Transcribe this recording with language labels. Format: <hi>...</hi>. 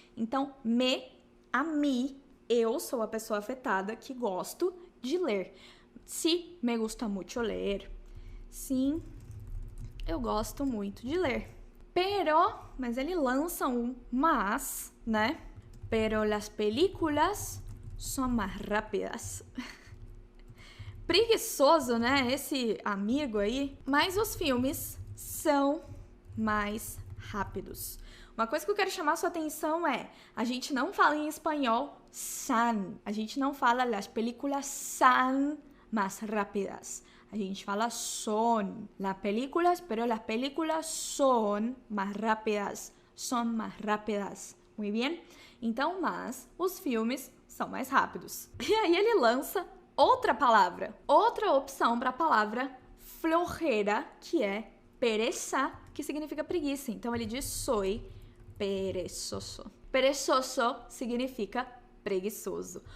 <pt>Então, a mim, eu sou a pessoa afetada que gosto de ler.</pt> <es>Sí, me gusta mucho leer.</es> <pt>Sim, eu gosto muito de ler. Pero, mas ele lança um mas, né?</pt> <es>Pero las películas son más rápidas.</es> <pt>Preguiçoso, né? Esse amigo aí. Mas os filmes são mais rápidos. Uma coisa que eu quero chamar sua atenção é, a gente não fala em espanhol san. A gente não fala</pt> <es>las películas son más rápidas.</es> <pt>A gente fala</pt> <es>son. Las películas, pero las películas son más rápidas. Son más rápidas. Muy bien?</es> <pt>Então, mas os filmes são mais rápidos. E aí ele lança outra palavra. Outra opção para a palavra flojera, que é pereza, que significa preguiça. Então, ele diz</pt> <es>soy perezoso.</es> <pt>Perezoso significa preguiçoso.</pt>